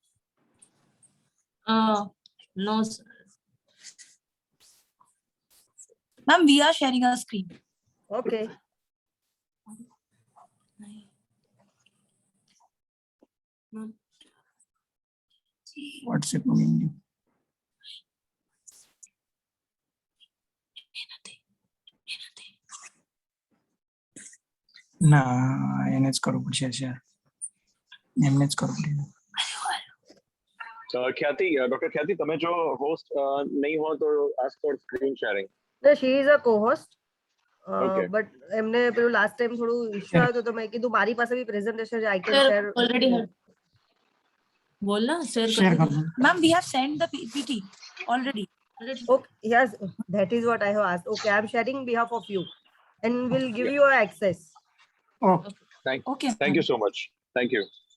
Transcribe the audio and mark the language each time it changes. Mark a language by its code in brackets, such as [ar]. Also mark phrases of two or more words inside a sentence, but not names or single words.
[en] No, sir. Ma'am, we are sharing our screen. Okay. What's it mean? [gu] ના એને જ કરવું પડશે શેર એમને જ કરવું પડે. ખ્યાતિ, ડોક્ટર ખ્યાતિ, તમે જો હોસ્ટ નહીં હો તો [en] ask for screen sharing. No, she is a co-host. Okay. [gu] But એમને પેલું [en] last time [gu] થોડું issue આવ્યો તો મેં કીધું મારી પાસે બી presentation છે, [en] I can share. Already had. [hi] बोलना share कर दो. [en] Ma'am, we have sent the PPT already. Okay, yes, that is what I have asked. Okay, I am sharing behalf of you and will give you access. Oh, thank you so much. Thank you.